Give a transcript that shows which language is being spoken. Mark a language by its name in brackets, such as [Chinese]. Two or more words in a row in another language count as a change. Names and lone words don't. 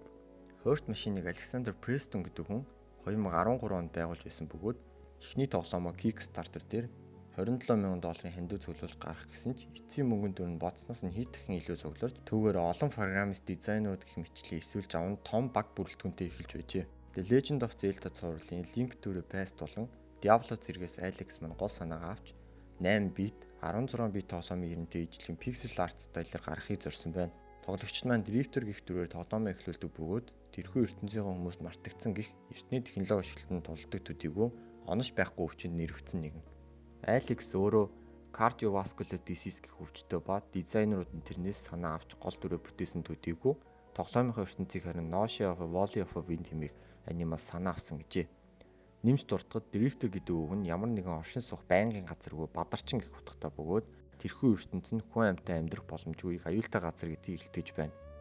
[Mongolian] Earth Machine-ыг Alexander Preston гэдэг хүн 2013 онд байгуулж байсан бөгөөд эхний тоглоомоо Kickstarter дээр $27,000 хандив цуглуулж гаргах гэсэн ч эцсийн мөнгөнд дүр нь боцноос нь хэд дахин илүү цугларч түүгээр олон программист дизайнерууд гэх мэтчлэн эсвэл жавн том баг бүрэлдэхүүнтэй эхэлж байжээ. The Legend of Zelda цувралын Link to the Past болон Diablo зэрэгээс Alex мань гол санаагаа авч 8 бит 16 бит тоглоомын эрентэй ижлэхэн [English] pixel art [Mongolian] стайлаар гаргахыг зорьсон байна. Тоглогчид маань Drifter гэх төрөөр тоглоомоо эхлүүлдэг бөгөөд тэрхүү ертөнцийн хүмүүст мартагдсан гих эртний технологи ашиглалтанд тулдаг төдийгүй онош байхгүй өвчөнд нэрвэгдсэн нэгэн. Alex өөрөө [English] cardiovascular disease [Mongolian] гэх өвчтөй ба дизайнерууд нь тэрнээс санаа авч гол дүрээ бүтээсэн төдийгүй тоглоомын ертөнцийг харин Notion of Valley of Wind хэмээх анимаас санаа авсан гэжээ. Нэмж дуртахад Drifter гэдэг үг нь ямар нэгэн оршин суух байнгын газаргүй бадарчин гэх утгатай бөгөөд тэрхүү ертөнц нь хүн амьтан амьдрах боломжгүй аюултай газар гэдгийг илтгэж байна.